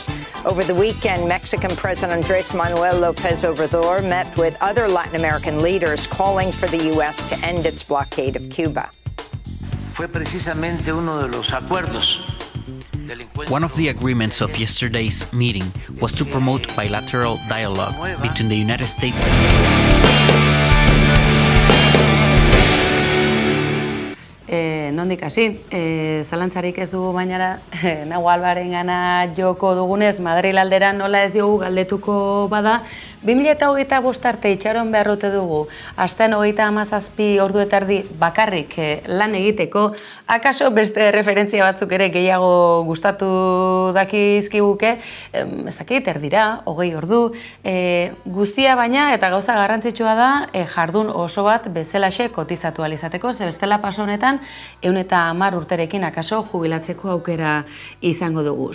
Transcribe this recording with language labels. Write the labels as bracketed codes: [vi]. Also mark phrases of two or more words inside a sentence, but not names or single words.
[en] Over the weekend, Mexican President Andrés Manuel López Obrador met with other Latin American leaders calling for the U.S. to end its blockade of Cuba. One of the agreements of yesterday's meeting was to promote bilateral dialogue between the United States [eu] Nondik hasi, zalantzarik ez dugu bainara, Nago Albaren gana joko dugunez, Madril aldera nola ez diogu galdetuko bada, 2025 arte itxaron beharrote dugu, astean 37 ordu eta erdi bakarrik lan egiteko, akaso beste referentzia batzuk ere gehiago gustatu dakizkiguke, ezakit erdira, 20 ordu, guztia baina eta gauza garrantzitsua da jardun oso bat bezalaxe kotizatu alizateko, ze bestela paso honetan 110 urterekin akaso jubilatzeko aukera izango dugu.